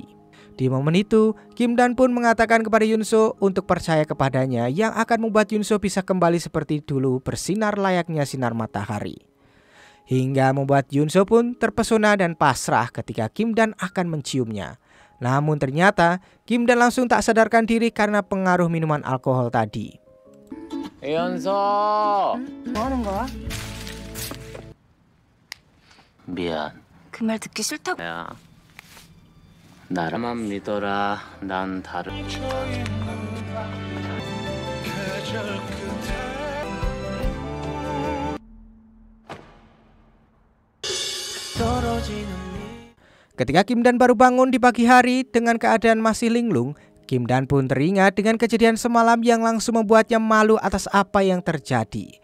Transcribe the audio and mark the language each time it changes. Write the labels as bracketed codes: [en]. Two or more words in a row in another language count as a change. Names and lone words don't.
[id] Di momen itu, Kim Dan pun mengatakan kepada Yunso untuk percaya kepadanya yang akan membuat Yunso bisa kembali seperti dulu bersinar layaknya sinar matahari. Hingga membuat Yunso pun terpesona dan pasrah ketika Kim Dan akan menciumnya. Namun ternyata Kim Dan langsung tak sadarkan diri karena pengaruh minuman alkohol tadi. [ko] 연서 뭐 하는 거야? 미안. 그 말 듣기 싫다고. 야 나라만 믿어라. 난 다른 [id] Ketika Kim Dan baru bangun di pagi hari dengan keadaan masih linglung, Kim Dan pun teringat dengan kejadian semalam yang langsung membuatnya malu atas apa yang terjadi.